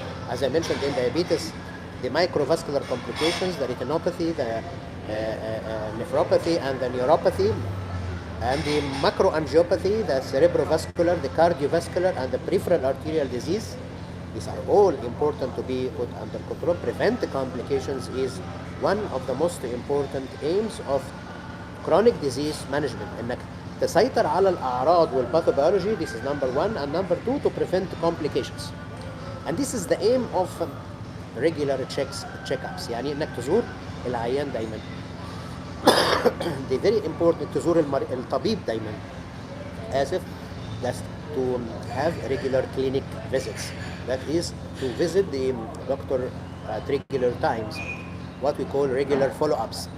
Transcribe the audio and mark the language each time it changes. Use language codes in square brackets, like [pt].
[en] As I mentioned, in diabetes, the microvascular complications, the retinopathy, the nephropathy, and the neuropathy, and the macroangiopathy, the cerebrovascular, the cardiovascular, and the peripheral arterial disease. These are all important to be put under control. Prevent the complications is one of the most important aims of chronic disease management. [ar] انك تسيطر على الاعراض والباثوبيولوجي. [en] This is number one. And number two, to prevent complications. And this is the aim of regular checkups. [ar] يعني انك تزور العيان دايما. [en] The very important [ar] تزور الطبيب دايما. [en] As if that's to have regular clinic visits. That is to visit the doctor at regular times. What we call regular follow-ups.